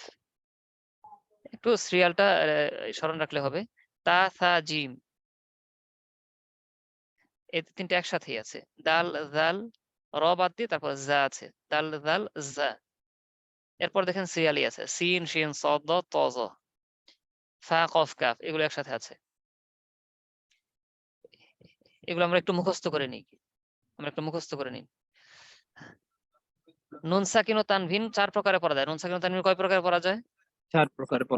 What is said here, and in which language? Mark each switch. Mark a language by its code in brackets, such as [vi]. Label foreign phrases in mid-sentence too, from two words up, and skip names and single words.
[bn] একটু সিরিয়ালটা স্মরণ রাখলে হবে। তা, সা, জিম, এই ৩ টা একসাথেই আছে। দাল, জাল, র বাদ দিয়ে তারপর জা আছে। দাল, জাল, জা। এরপর দেখেন সিরিয়ালি আছে। সিন, শিন, সদ, দ, ত, জ, ফা, কফ, কাফ এগুলো একসাথে আছে। এগুলো আমরা একটু মুখস্থ করে নিই। নুন সাকিন ও তানভিন ৪ প্রকারে পড়া যায়। নুন সাকিন ও তানভিন কয় প্রকারে পড়া যায়? ৪ প্রকারে পড়া